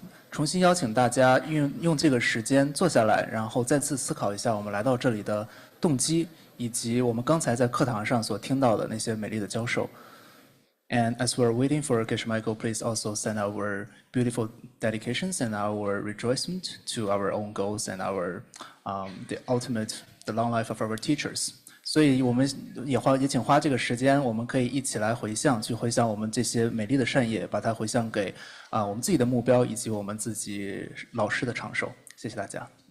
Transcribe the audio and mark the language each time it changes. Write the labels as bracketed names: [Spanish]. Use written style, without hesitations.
[Chinese] 重新邀请大家用这个时间坐下来，然后再次思考一下我们来到这里的动机，以及我们刚才在课堂上所听到的那些美丽的教授。 [English] And as we're waiting for Geshe Michael, please also send our beautiful dedications and our rejoicement to our own goals and the long life of our teachers. [Chinese] 所以我们也请花这个时间，我们可以一起来去回想我们这些美丽的善业，把它回向给我们自己的目标以及我们自己老师的长寿。谢谢大家。